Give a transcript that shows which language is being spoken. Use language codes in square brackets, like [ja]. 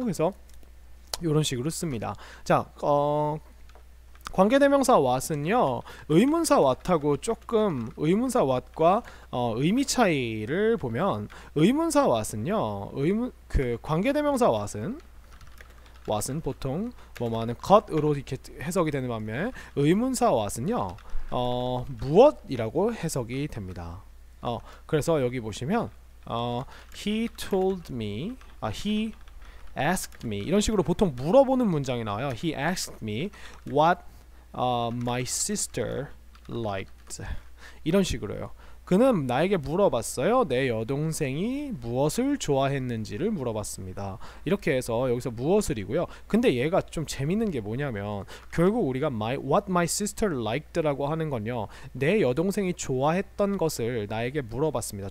[ko] 그래서 이런 식으로 씁니다. 자, 관계대명사 what은요 의문사 what하고 조금 의문사 what과 의미 차이를 보면 의문사 what은요 관계대명사 what은 보통 뭐뭐하는 것으로 이렇게 해석이 되는 반면에 의문사 what은요 무엇이라고 해석이 됩니다. 그래서 여기 보시면 [en] he told me he asked me [ko] 이런 식으로 보통 물어보는 문장이 나와요. [en] he asked me what my sister liked [ko] 이런 식으로요. 그는 나에게 물어봤어요. 내 여동생이 무엇을 좋아했는지를 물어봤습니다. 이렇게 해서 여기서 무엇을이고요. 근데 얘가 좀 재밌는 게 뭐냐면 결국 우리가 [en] what my sister liked [ko] 라고 하는 건요. 내 여동생이 좋아했던 것을 나에게 물어봤습니다.